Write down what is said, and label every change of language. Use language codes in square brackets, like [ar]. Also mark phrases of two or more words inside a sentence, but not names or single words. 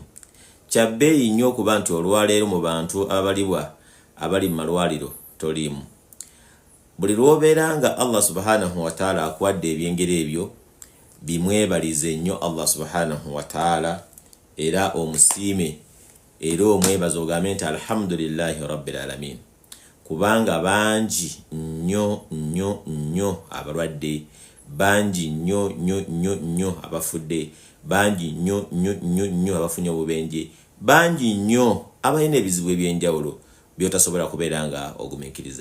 [lg] Kya bbeeyi nnyo okuba nti olwaleero mu bantu abali mu malwaliro toliimu. Buli lw'obeera nga Allah [ar] سبحانه وتعالى [lg] akuwadde ebyengero ebyo, bimwebalize nnyo Allah [ar] سبحانه وتعالى [lg] era omusiime era omwebaza ogambe nti [ar] الحمد لله رب العالمين. [lg] Kubanga bangi nnyo nnyo nnyo abalwadde, bangi nnyo nnyo nnyo nnyo abafudde, bangi nnyo nnyo nnyo nnyo abafunye obubenje, bangi nnyo abalina ebizibu ebyenjawulo byotasobola kubeera nga ogumiikiriza.